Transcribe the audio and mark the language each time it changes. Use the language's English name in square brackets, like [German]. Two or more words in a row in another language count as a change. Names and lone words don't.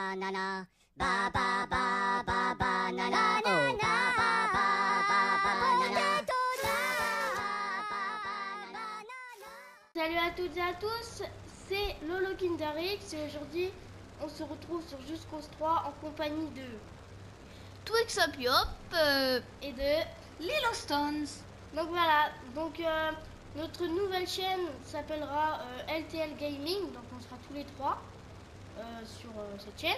[French] banana. Ba ba ba ba banana. Oh, ba ba ba ba banana. Salut à toutes et à tous, c'est Lolo Kinderix et aujourd'hui on se retrouve sur Just Cause 3 en compagnie de Twix Up Yop et de Lilo Stones. Donc voilà, notre nouvelle chaîne s'appellera LTL Gaming, donc on sera tous les trois sur cette chaîne.